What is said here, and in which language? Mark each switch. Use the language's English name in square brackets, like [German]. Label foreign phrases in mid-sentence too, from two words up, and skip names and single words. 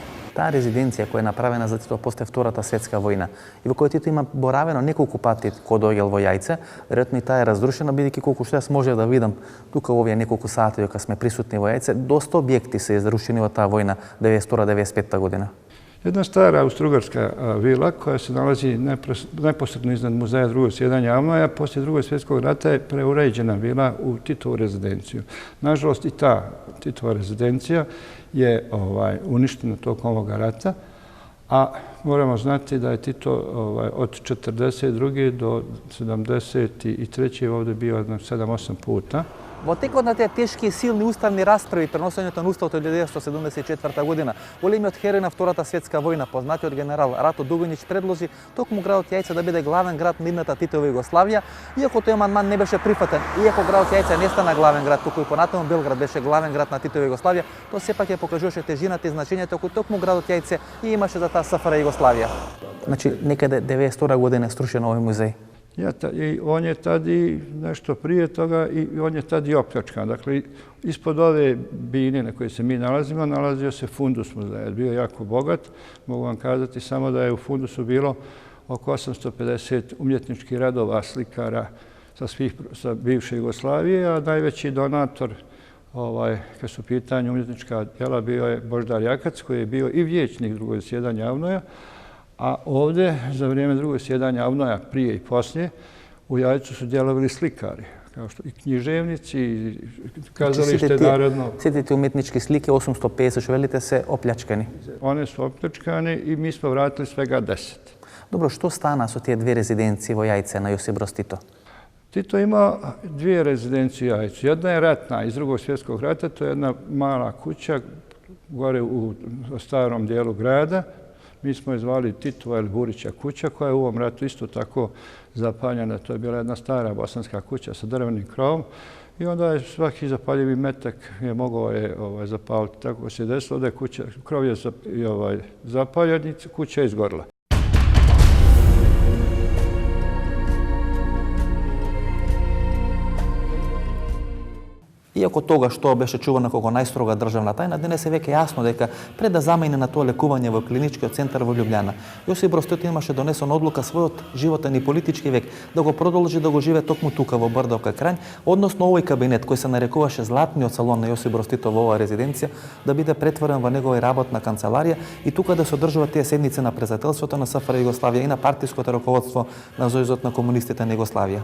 [Macedonian] Таа резиденција која е направена за Тито после Втората светска војна и во која Тито има боравено неколку пати кога доаѓал во Јајце, веројатно и таа е разрушена, бидејќи колку што јас можев да видам тука во овие неколку сати кога сме присутни во Јајце, доста објекти се разрушени во таа војна 92-95 година. [Bosnian] Jedna stara austrougarska vila koja se nalazi neposredno iznad muzeja drugog sjedanja Avnoja, poslije drugog svjetskog rata je preuređena bila u Titovu rezidenciju. Nažalost, i ta Titova rezidencija je uništena tokom ovoga rata, a moramo znati da je Tito od 42. do 73. ovdje bio 7-8 puta. [Macedonian] Во текот на тие тешки и силни уставни расправи, преносењето на уставот од 1974 година, големиот херој на Втората светска војна, познатиот генерал Рато Дугањич, предложи токму градот Јајце да биде главен град на идната Титова Југославија, иако тој амандман не беше прифатен, иако градот Јајце не стана главен град, туку и понатаму Белград беше главен град на Титова Југославија, тоа сепак ја покажуваше тежината и значењето кој токму градот Јајце и имаше за таа СФР Југославија. Значи, некаде 92 година е струшен овој музеј. [Bosnian] I on je tad i nešto prije toga i on je tad i opljačkan. Dakle, ispod ove bine na kojoj se mi nalazimo, nalazio se fundus muzeja. Bio jako bogat. Mogu vam kazati samo da je u fundusu bilo oko 850 umjetničkih radova slikara sa bivše Jugoslavije, a najveći donator kad su u pitanju umjetnička djela bio je Božidar Jakac, koji je bio i vijećnik drugog zasjedanja Avnoja. A ovdje, za vrijeme drugog sjedanja Avnoja, prije i poslije, u Jajcu su djelovali slikari, kao što i književnici, i kazalište narodno. [Macedonian] Сите тие уметнички слики, 850 швелите, се оплячкани. [Bosnian] One su opljačkane i mi smo vratili svega 10. [Macedonian] Добро, што стана со тие две резиденции во Јајце на Јосип Broz Tito? [Bosnian] Tito ima dvije rezidencije u Jajcu. Jedna je ratna iz drugog svjetskog rata, to je jedna mala kuća gore u starom dijelu grada. Mi smo je zvali Titova ili Burića kuća, koja je u ovom ratu isto tako zapaljena. To je bila jedna stara bosanska kuća sa drvenim krovom i onda je svaki zapaljivi metak je mogao zapaliti. Tako se desilo da je krov je zapaljen i kuća je izgorila. [Macedonian] Иако тогаш тоа беше чувано како најстрога државна тајна, денес е веќе јасно дека пред да замине на тоа лекување во клиничкиот центар во Љубљана, Јосип Broz Tito имаше донесена одлука својот животен и политички век да го продолжи да го живее токму тука во Брдовка Крањ, односно овој кабинет кој се нарекуваше Златниот салон на Јосип Broz Tito во оваа резиденција да биде претворен во негова работна канцеларија и тука да се одржуваат тие седници на председателството на СФР Југославија и на партиското раководство на Сојузот на комунистите на Југославија.